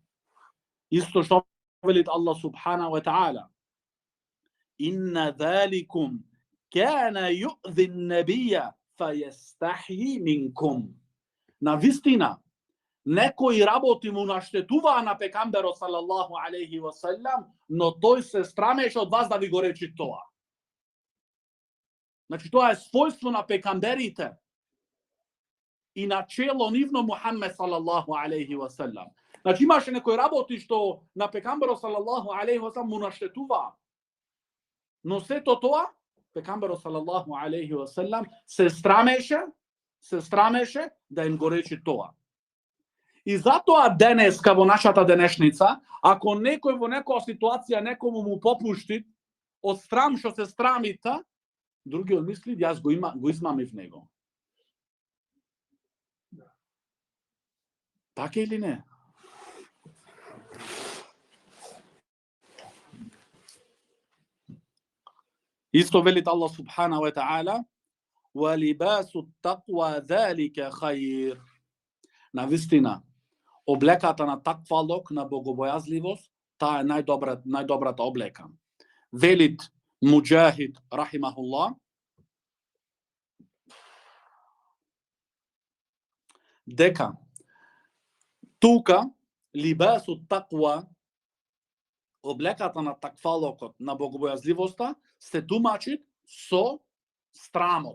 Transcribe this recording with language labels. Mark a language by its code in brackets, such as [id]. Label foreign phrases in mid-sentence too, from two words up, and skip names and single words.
[mk] Исто што велит Аллах [ar] سبحانه وتعالى. إن ذلكم كان يؤذي النبي فيستحيي منكم. [mk] На вистина, некои работи му наштетуваа на пекамберот [ar] صلى الله عليه وسلم, [mk] но тој се страмеше од вас да ви го речи тоа. Значи тоа е својство на пекамберите и начело нивно Мухаммед [ar] صلى الله عليه وسلم. [mk] Значи имаше некои работи што на пекамберот [ar] صلى الله عليه وسلم [mk] му наштетува. Но сето тоа пекамберот [ar] صلى الله عليه وسلم [mk] се страмеше да им го речи тоа. И затоа денеска во нашата денешница, ако некој во некоја ситуација некому му попушти од страм што се страмита, другиот мисли јас го измамив него. Така или не? Исто велит Аллах [ar] سبحانه وتعالى: "ولباس التقوى ذلك خير." [mk] Навистина, облеката на таквалок, на богобојазливост, таа е најдобрата облека. Велит Муџахид рахимахуллах: дека тука [ar] لباس التقوى, [mk] облеката на таквалокот, на богобојазливоста, се тумачи со страмот.